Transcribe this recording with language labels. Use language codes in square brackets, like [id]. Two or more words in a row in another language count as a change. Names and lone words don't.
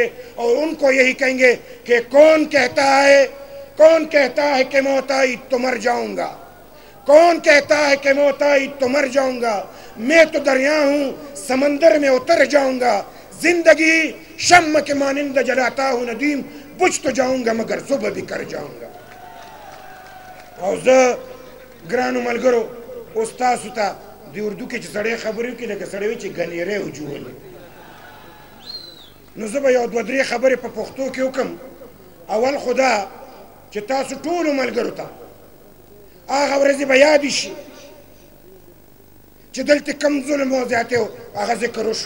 [ur] اور ان کو یہی کہیں گے کہ کون کہتا ہے کہ موت آئی تو مر جاؤں گا, کون کہتا ہے کہ موت آئی تو مر جاؤں گا. میں تو دریا ہوں, سمندر میں اتر جاؤں گا. زندگی شمع کے مانند جلاتا ہوں ندیم, بجھ تو جاؤں گا مگر صبح بھی کر جاؤں گا. [ps] اور گرانو ملگرو استاد ستا دی اردو کې چې سړی خبرې وکړي لکه سړی وي چې ګنیری وجوهلې, نو زه به یو دوه درې خبرې په پښتو کې وکړم. اول خو دا چې تاسو ټولو ملګرو ته هغه ورځې به یادې شي چې دلته کم ظلم او زیاتې و هغه ذکر وشو.